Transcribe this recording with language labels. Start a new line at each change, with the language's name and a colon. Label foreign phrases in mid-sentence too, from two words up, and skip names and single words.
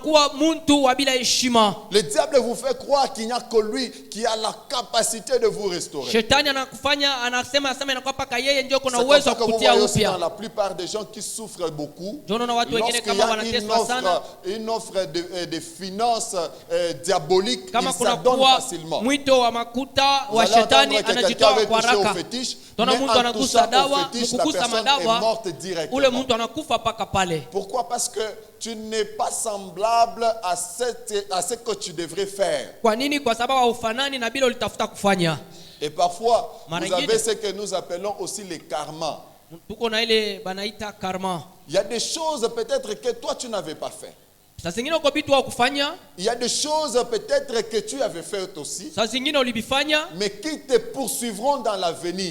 French: Le diable vous fait croire qu'il n'y a que lui qui a la capacité de vous restaurer. C'est pour ça que vous voyez aussi dans la plupart des gens qui souffrent beaucoup, lorsqu'il y a une offre de finances diaboliques, ils
Swahili: kama kuna kuwa mwito wa makuta wa shetani anajitoa kwa haraka. Tuna mtu anagusa dawa, mkugusa madawa, ule mtu anakufa paka pale.
French: Pourquoi? Parce que tu n'es pas semblable à ce que tu devrais faire.
Swahili: Kwa nini? Kwa sababu haufanani na bila ulitafuta kufanya.
French: Et parfois, vous avez ce que nous appelons aussi les karmas. Il y a des choses peut-être que toi tu n'avais pas fait. Il y a des choses peut-être que tu avais faites aussi, mais qui te poursuivront dans l'avenir.